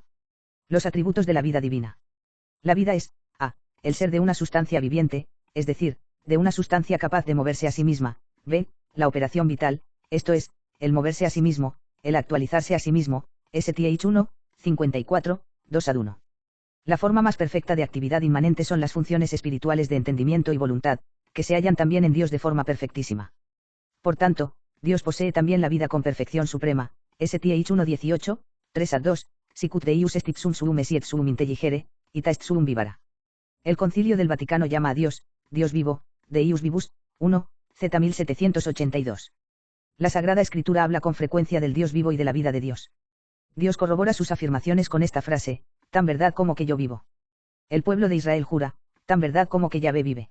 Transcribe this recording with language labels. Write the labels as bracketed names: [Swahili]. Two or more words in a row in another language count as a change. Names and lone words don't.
[Spanish] Los atributos de la vida divina. La vida es, a, el ser de una sustancia viviente, es decir, de una sustancia capaz de moverse a sí misma, b, la operación vital, esto es, el moverse a sí mismo, el actualizarse a sí mismo, STH 1, 54, 2 ad 1. La forma más perfecta de actividad inmanente son las funciones espirituales de entendimiento y voluntad, que se hallan también en Dios de forma perfectísima. Por tanto, Dios posee también la vida con perfección suprema, STH 1, 18, 3 ad 2, [Latin] sicut Deus est ipsum suum esiet suum intelligere, ita est suum vivara. [Spanish] El Concilio del Vaticano llama a Dios, Dios vivo, [Latin] Deus vivus, 1, [Spanish] Z 1782. La Sagrada Escritura habla con frecuencia del Dios vivo y de la vida de Dios. Dios corrobora sus afirmaciones con esta frase, tan verdad como que yo vivo. El pueblo de Israel jura, tan verdad como que Yahvé vive.